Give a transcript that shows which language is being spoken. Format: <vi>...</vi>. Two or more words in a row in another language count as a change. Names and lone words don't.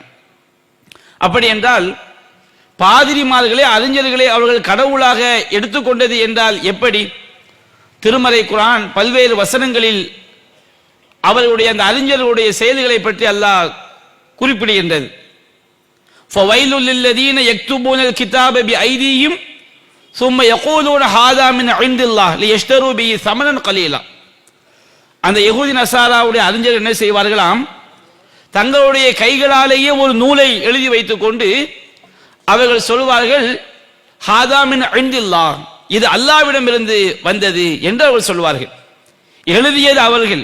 <ta>அப்படி என்றால் பாதிரிமார்களே அறிஞர்களே அவர்கள் கடவுளாக எடுத்துக்கொண்டது என்றால் எப்படி? திருமறை குர்ஆன் பல்வேறு வசனங்களில் அவர்களுடைய அந்த அறிஞர்களுடைய செயல்களை பற்றி அல்லாஹ் குறிப்பிடுகின்றது.</ta> <ar>فويل للذين يكتبون الكتاب بأيديهم ثم يقولون هذا من عند الله ليشتروا به ثمنا قليلا.</ar> <ta>அந்த யஹூதி நசாராவுடைய அறிஞர்கள் என்ன செய்வார்களாம், தங்களுடைய கைகளாலேயே ஒரு நூலை எழுதி வைத்துக் கொண்டு அவர்கள் சொல்வார்கள்,</ta> <ar>هذا من عند الله,</ar> <ta>இது அல்லாஹ்விடமிருந்து வந்தது என்று அவர்கள் சொல்வார்கள். எழுதியது அவர்கள்.</ta>